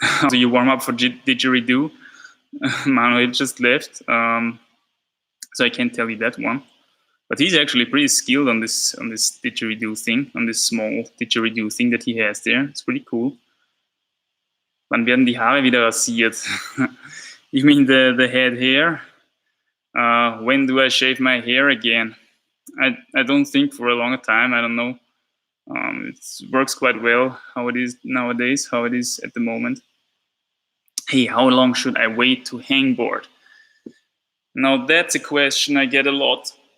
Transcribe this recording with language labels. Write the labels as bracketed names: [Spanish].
[English] So you warm up for Digeridoo. Manuel just left, so I can't tell you that one. But he's actually pretty skilled on this Digeridoo thing, on this small Digeridoo thing that he has there. It's pretty cool. [German] Wann werden die Haare wieder rasiert? [English] You mean the head hair? When do I shave my hair again? I don't think for a longer time. I don't know. It works quite well how it is nowadays, how it is at the moment. Hey, how long should I wait to hangboard? Now that's a question I get a lot.